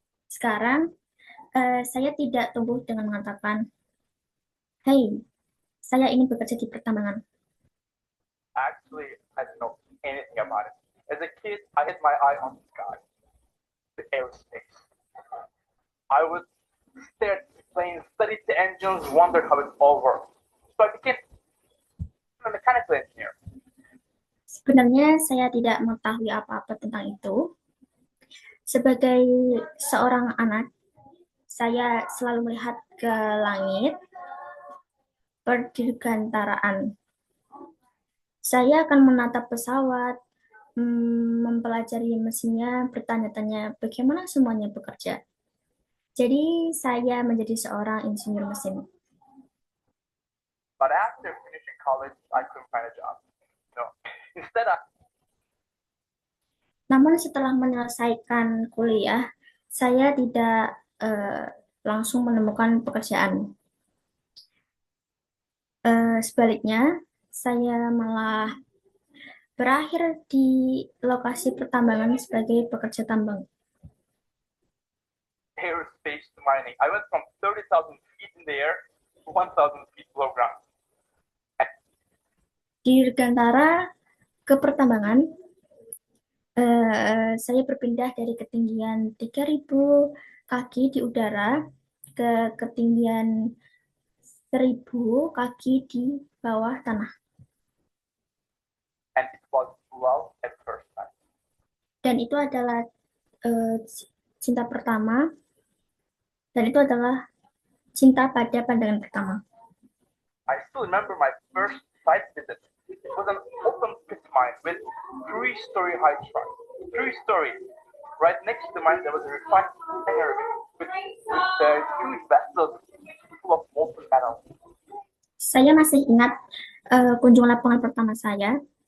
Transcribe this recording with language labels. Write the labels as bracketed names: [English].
[Indonesian] Sekarang, saya tidak tumbuh dengan mengatakan, hey, saya ingin bekerja di pertambangan. [English] Actually, I didn't know anything about it. As a kid, I had my eye on the sky, the aerospace. I would stare at the planes, study the engines, wonder how it all works. So I became a mechanical engineer. [Indonesian] Sebenarnya saya tidak mengetahui apa-apa tentang itu. Sebagai seorang anak, saya selalu melihat ke langit, perdirgantaraan. Saya akan menatap pesawat, mempelajari mesinnya, bertanya-tanya bagaimana semuanya bekerja. Jadi saya menjadi seorang insinyur mesin. [English] But after finishing college, I couldn't find a job. No. Instead, [Indonesian] Namun setelah menyelesaikan kuliah, saya tidak langsung menemukan pekerjaan. Sebaliknya, saya malah berakhir di lokasi pertambangan sebagai pekerja tambang. [English] aerospace to mining. I went from 30,000 feet in the air to 1,000 feet below ground. [Indonesian] Di Dirgantara ke pertambangan, saya berpindah dari ketinggian 3.000 kaki di udara ke ketinggian 1.000 kaki di bawah tanah. [English] And it was love at first sight. [Indonesian] Dan itu adalah cinta pertama, dan itu adalah cinta pada pandangan pertama. [English] I still remember my first site visit. It was an open pit mine with 3-story high truck. 3-story. Right next to the mine there was a refinery with huge vessels full of molten metal. [Indonesian] Saya masih ingat kunjungan lapangan pertama saya.